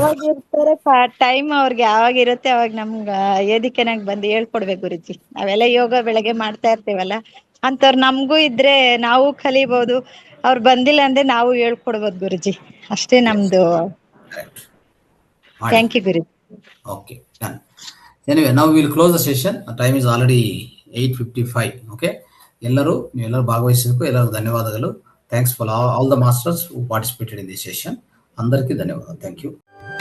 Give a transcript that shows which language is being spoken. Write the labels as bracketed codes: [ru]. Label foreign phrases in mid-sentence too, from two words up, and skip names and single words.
[kn] ಯಾವಾಗ ಇರ್ತಾರೆ ಟೈಮ್ ಅವ್ರಿಗೆ ಯಾವಾಗ ಇರುತ್ತೆ ಅವಾಗ ನಮ್ಗ ವೇದಿಕೆನಾಗ ಬಂದು ಹೇಳ್ಕೊಡ್ಬೇಕು ಗುರುಜಿ. ನಾವೆಲ್ಲ ಯೋಗ ಬೆಳಗ್ಗೆ ಮಾಡ್ತಾ ಇರ್ತೀವಲ್ಲ, ಅಂತವ್ರು ನಮಗೂ ಇದ್ರೆ ನಾವು ಕಲಿಬಹುದು. ಅವ್ರು ಬಂದಿಲ್ಲ ಅಂದ್ರೆ ನಾವು ಹೇಳ್ಕೊಡ್ಬೋದು ಗುರುಜಿ. ಅಷ್ಟೇ ನಮ್ದು. [en] thank you [kn] ಗುರುಜಿ. [en] Okay, done. Anyway, now we will close the session. Time is already 8:55. [kn] Okay, ಎಲ್ಲರೂ ಭಾಗವಹಿಸಿದ್ದಕ್ಕೂ ಎಲ್ಲರಿಗೂ ಧನ್ಯವಾದಗಳು. [en] thanks for all the masters who participated in this session. [te] అందరికీ ధన్యవాదాలు. [en] thank you.